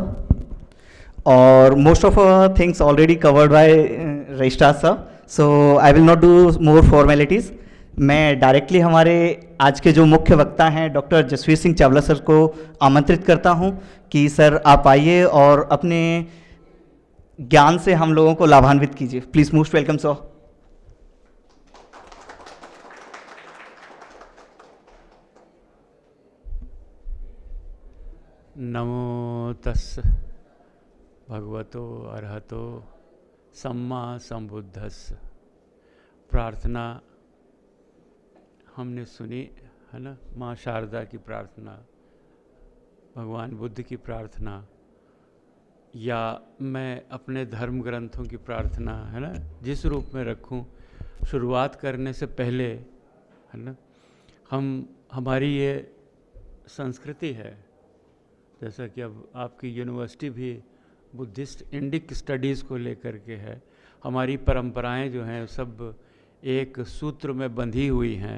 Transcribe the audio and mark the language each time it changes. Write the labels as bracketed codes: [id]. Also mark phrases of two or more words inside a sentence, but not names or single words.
[en] और most of things already covered by Registrar sir, so I will not do more formalities। [hi] मैं डायरेक्टली हमारे आज के जो मुख्य वक्ता हैं डॉक्टर जसवीर सिंह चावला सर को आमंत्रित करता हूं कि सर आप आइए और अपने ज्ञान से हम लोगों को लाभान्वित कीजिए। [en] Please most welcome sir. [pi] नमो तस् भगवतो अरहतो सम्मा संबुद्धस्स। [hi] प्रार्थना हमने सुनी है ना, माँ शारदा की प्रार्थना, भगवान बुद्ध की प्रार्थना, या मैं अपने धर्म ग्रंथों की प्रार्थना है ना जिस रूप में रखूं, शुरुआत करने से पहले है ना हमारी ये संस्कृति है, जैसा कि अब आपकी यूनिवर्सिटी भी [en] Buddhist Indic Studies [hi] को लेकर के है, हमारी परंपराएं जो हैं सब एक सूत्र में बंधी हुई हैं।